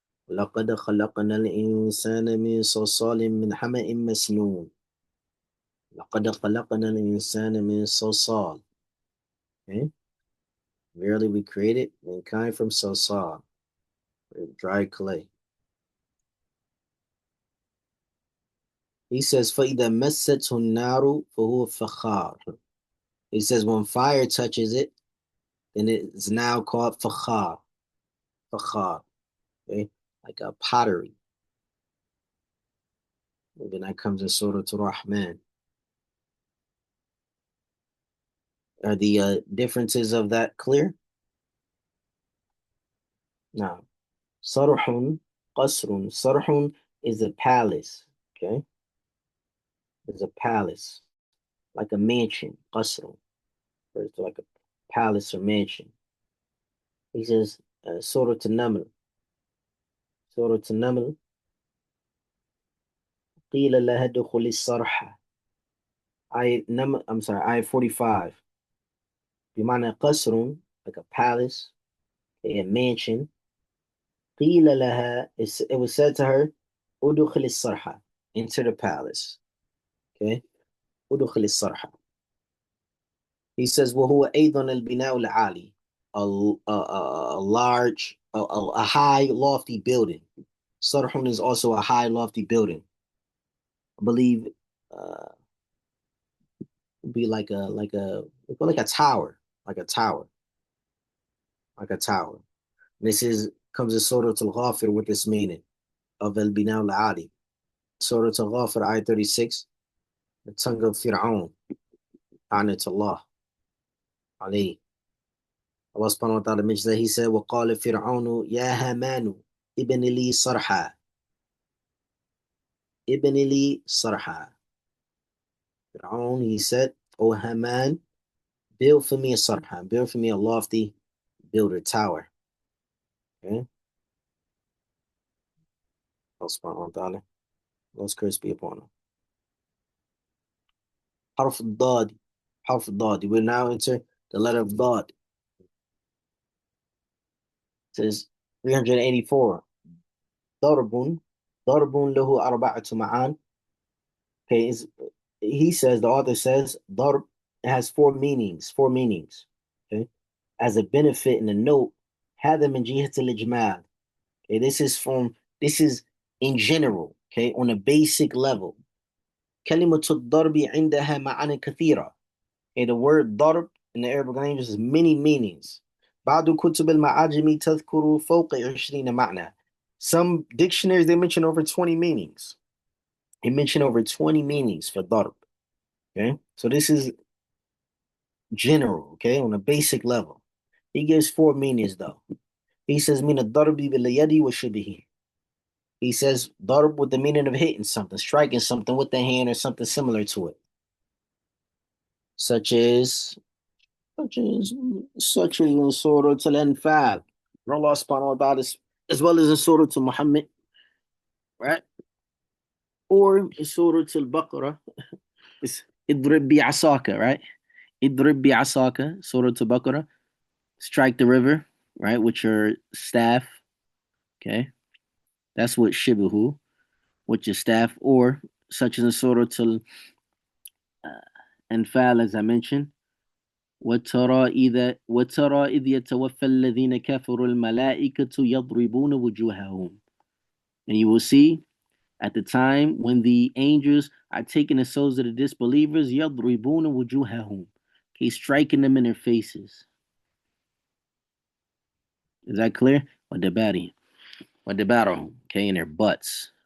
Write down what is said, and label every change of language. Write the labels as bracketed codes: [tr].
[ar] لقد خلقنا الإنسان من صلصال من حمأ مسنون. لقد خلقنا الإنسان من صلصال. [en] Okay. Verily we created mankind from salsal, dry clay. He says, [ar] فَإِذَا مَسَّتْهُ النَّارُ فَهُوَ فَخَّارٌ. [en] He says when fire touches it, then it's now called fakhar. Fakhar. Okay? Like a pottery. And then that comes in Surah Ar-Rahman. Are the differences of that clear? Now, sarhun, qasrun. Sarhun is a palace. Okay? It's a palace. Like a mansion. Qasrun. Refers to like a palace or mansion. He says, Surah An-Naml. Surah An-Naml. [ar] قيل لها ادخل الصرح. [en] I'm sorry, ayah 45. [ar] بمعنى قصر, [en] like a palace, a mansion. [ar] قيل لها, [en] it was said to her, [ar] ادخل الصرح, [en] enter the palace. Okay, [ar] ادخل الصرح. [en] He says, [ar] وهو أيضا البناء العالي, [en] a large, a high, lofty building. Sarhun is also a high, lofty building. I believe be like a tower, like a tower, like a tower. This is comes in Surah Al-Ghafir with this meaning of al-bina al-ali. Surah Al-Ghafir, ayah 36, the tongue of Fir'aun, Allah, alayhi. [ar] Allah subhanahu wa ta'ala [en] mentions that he said, [ar] وَقَالَ فِرْعَوْنُ يَا هَامَانُ ابْنِ لِي صَرْحًا ابْنِ لِي صَرْحًا. [en] Fir'aun, he said, O Haman, build for me a sarha, build for me a lofty builder tower. Okay? Allah subhanahu wa ta'ala, Allah's curse be upon him. Harf al-Dad, Harf al-Dad. We will now enter the letter of Dad. It says 384. Darbun, Darbun lahu arba'atu ma'an. Okay, he says, the author says, Darb has four meanings, four meanings. Okay, as a benefit in a note, [ar] هذا من جهة الإجمال. [en] Okay, this is in general, okay, on a basic level. [ar] كلمة الضرب عندها معاني كثيرة. [en] Okay, the word ضرب in the Arabic language has many meanings. [ar] بعض كتب المعاجم تذكر فوق 20 معنى. [en] Some dictionaries, they mention over 20 meanings. They mention over 20 meanings for ضرب. Okay, so this is general, okay, on a basic level. He gives four meanings though. He says, [ar] من الضرب باليد وشبهه. [en] He says, ضرب with the meaning of hitting something, striking something with the hand or something similar to it. Such as in Surah Al-Anfal. Allah subhanahu wa ta'ala, as well as in Surah to Muhammad, right? Or in Surah Al-Baqarah, it's idrib bi asaka, right? Idrib bi asaka, Surah Al-Baqarah, strike the river, right, with your staff. Okay, that's what shibuhu, with your staff, or such as in Surah Al-Anfal, as I mentioned. [ar] وترى إذ يتوفى الذين كفروا الملائكة يضربون وجوههم. [en] And you will see at the time when the angels are taking the souls of the disbelievers, [ar] يضربون وجوههم. [en] Okay, striking them in their faces. Is that clear? [ar] وَدَبَارِهِمْ وَدَبَارَهُمْ. [en] Okay, in their butts.